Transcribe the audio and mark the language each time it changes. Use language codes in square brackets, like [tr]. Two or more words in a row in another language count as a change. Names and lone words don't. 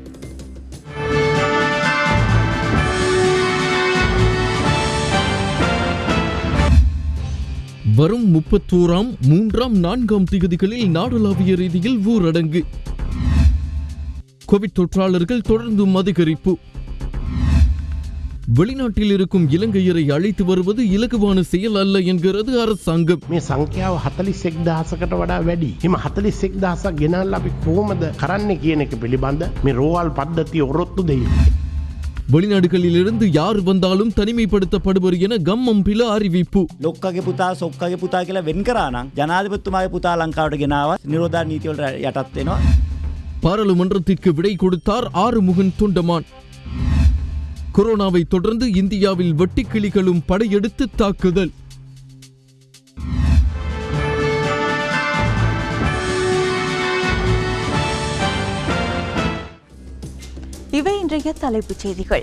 [ta] வரும் 31ஆம், 3ஆம், 4ஆம் திகதிகளில் நாடளாவிய ரீதியில் ஊரடங்கு. கோவிட் தொற்றாளர்கள் தொடர்ந்தும் அதிகரிப்பு. வெளிநாட்டில் இருக்கும் இலங்கையரை அழைத்து வருவது இலகுவான செயல் அல்ல என்கிறது அரசாங்கம். [si] මේ සංඛ්‍යාව 41000කට වඩා වැඩි. හිම 41000ක් ගෙනල්ලා අපි කොහොමද කරන්නේ කියන එක පිළිබඳ මේ රෝහල් පද්ධතිය ඔරොත්තු දෙයි. [ta] வெளிநாடுகளிலிருந்து யார் வந்தாலும் தனிமைப்படுத்தப்படுவர் என கம்மம்பில அறிவிப்பு. [si] ලොක්කගේ පුතා සොක්කගේ පුතා කියලා වෙන් කරා නම් ජනාධිපතිතුමාගේ පුතා ලංකාවට ගෙනාවත් නිරෝධායන නීති වලට යටත් වෙනවා. [ta] பாராளுமன்றத்திற்கு விடை கொடுத்தார் ஆறுமுகன் தொண்டமான். கொரோனாவை தொடர்ந்து இந்தியாவில் வெட்டுக்கிளிகளும் படையெடுத்து தாக்குதல். இவை இன்றைய தலைப்புச் செய்திகள்.